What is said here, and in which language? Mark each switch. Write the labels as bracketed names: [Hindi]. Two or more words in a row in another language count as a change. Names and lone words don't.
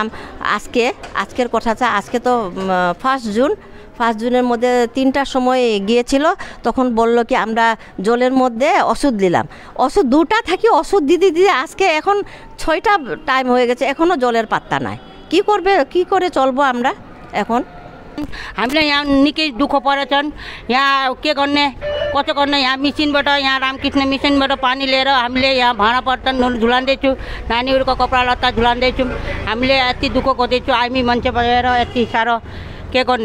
[Bangla] আজকের কথাটা, আজকে তো 1 জুনের মধ্যে 3টার সময় গিয়েছিল। তখন বলল কি আমরা জলের মধ্যে ওষুধ দিলাম। ওষুধ 2টা থাকি ওষুধ দিতে আজকে এখন 6টা টাইম হয়ে গেছে, এখনও জলের পাত্তা নাই। কি করে চলবো আমরা এখন? [Nepali] हामीले यहाँ निकै दुःख परेछन्। यहाँ के गर्ने कसो गर्ने? यहाँ मिसिनबाट, यहाँ रामकृष्ण मिसिनबाट पानी लिएर हामीले यहाँ भाँडा बर्तन झुलाउँदैछु, नानीहरूको कपडा लत्ता झुलाउँदैछौँ। हामीले यति दुःख गर्दैछु, हामी मान्छे भएर यति साह्रो के गर्ने?